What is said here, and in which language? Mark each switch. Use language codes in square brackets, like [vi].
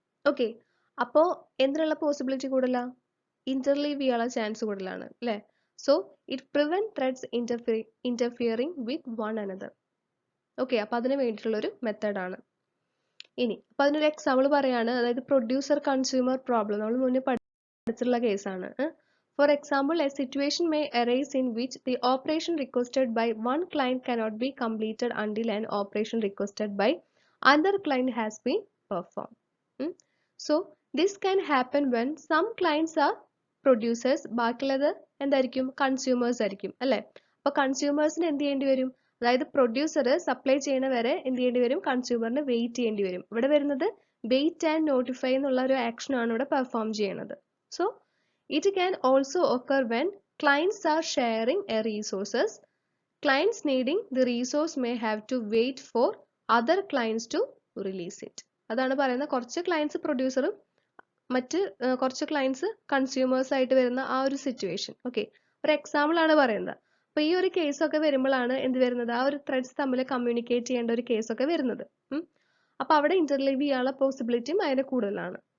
[ml] Okay, അപ്പോൾ എന്തിനുള്ള possibility കൂടുതലാ? ഇന്റർലീവ് ചെയ്യാനുള്ള ചാൻസ് കൂടുതലാണ് അല്ലേ. [en] So it prevent threads interfering with one another. [ml] Okay, അപ്പോൾ അതിന് വേണ്ടിയിട്ടുള്ളൊരു മെത്തേഡാണ്. ഇനി അപ്പോൾ അതിനൊരു എക്സാമ്പിൾ പറയാണ്, അതായത് പ്രൊഡ്യൂസർ കൺസ്യൂമർ പ്രോബ്ലം. നമ്മൾ മുന്നേ പഠിച്ചിട്ടുള്ള കേസാണ്. [en] For example, a situation may arise in which the operation requested by one client cannot be completed until an operation requested by another client has been performed. So this can happen when some clients are producers, [ml] ബാക്കിയുള്ളത് എന്തായിരിക്കും? Consumers ആയിരിക്കും അല്ലേ. അപ്പോൾ കൺസ്യൂമേഴ്സിന് എന്ത് ചെയ്യേണ്ടി വരും? അതായത് producer supply ചെയ്യണ വരെ എന്ത് ചെയ്യേണ്ടി വരും? കൺസ്യൂമറിന് വെയിറ്റ് ചെയ്യേണ്ടി വരും. ഇവിടെ വരുന്നത് വെയിറ്റ് ആൻഡ് നോട്ടിഫൈ എന്നുള്ള ഒരു ആക്ഷൻ ആണ് ഇവിടെ പെർഫോം ചെയ്യുന്നത്. [en] So it can also occur when clients are sharing a resources. Clients needing the resource may have to wait for other clients to release it. [ml] അതാണ് പറയുന്നത്, കുറച്ച് ക്ലയൻസ് പ്രൊഡ്യൂസറും മറ്റ് കുറച്ച് ക്ലയൻസ് കൺസ്യൂമേഴ്സ് ആയിട്ട് വരുന്ന ആ ഒരു സിറ്റുവേഷൻ. ഓക്കെ, ഒരു എക്സാമ്പിൾ ആണ് പറയുന്നത്. അപ്പോൾ ഈ ഒരു കേസൊക്കെ വരുമ്പോഴാണ് എന്ത് വരുന്നത്? ആ ഒരു ത്രെഡ്സ് തമ്മിൽ കമ്മ്യൂണിക്കേറ്റ് ചെയ്യേണ്ട ഒരു കേസൊക്കെ വരുന്നത്. അപ്പോൾ അവിടെ ഇന്റർലീവ് ചെയ്യാനുള്ള പോസിബിലിറ്റിയും അതിന് കൂടുതലാണ്.